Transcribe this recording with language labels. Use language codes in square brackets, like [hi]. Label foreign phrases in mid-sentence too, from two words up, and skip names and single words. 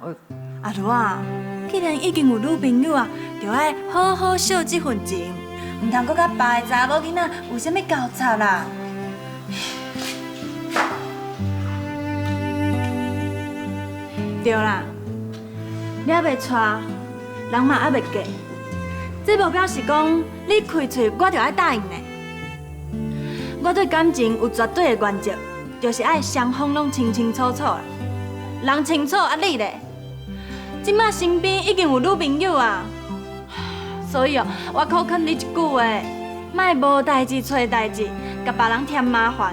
[nan] 阿如啊，既然已经有女朋友啊，就爱好好惜这份情，毋通搁甲别个查某囡仔有啥物交叉啦。对啦，你还袂娶，人嘛还袂嫁，这无表示讲你开嘴我就爱答应呢。我对感情有绝对的原则，就是爱双方拢清清楚楚啦。人清楚啊，你咧？即摆身边已经有女朋友啊，所以我考劝你一句话，莫无代志找代志，甲别人添麻烦。